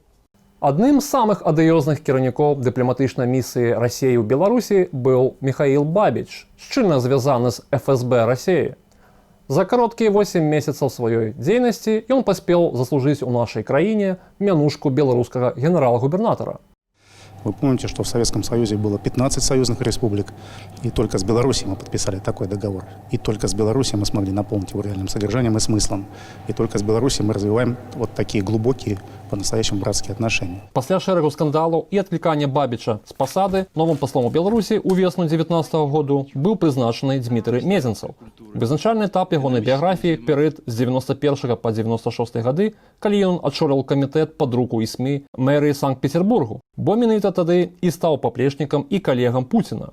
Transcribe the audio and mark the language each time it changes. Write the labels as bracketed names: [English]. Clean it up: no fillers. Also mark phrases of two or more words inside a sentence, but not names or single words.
[Belarusian] Адным з самых адыёзных кіраўнікоў дыпламатычнай місіі Расіі ў Беларусі быў Міхаіл Бабіч, шчыльна звязаны з ФСБ Расіі. За кароткія 8 месяцаў сваёй дзейнасці ён паспеў заслужыць у нашай краіне мянушку беларускага генерала-губернатара. [Russian] Вы помните, что в Советском Союзе было 15 союзных республик, и только с Белоруссией мы подписали такой договор. И только с Белоруссией мы смогли наполнить его реальным содержанием и смыслом. И только с Белоруссией мы развиваем вот такие глубокие, по-настоящему братские отношения. [Belarusian] Пасля шэрагу скандалаў і адклікання Бабіча з пасады, новым паслом у Беларусі ў весну 19 году быў прызначаны Дмітрый Мезенцаў. Вызначальны этап ягонай біяграфіі перыяд з 91 па 96 гады, калі ён адчоліў камітэт пад руку і СМІ мэрыі Санкт-Петербургу, бо менавіта тады і стаў паплечнікам і калегам Пуціна.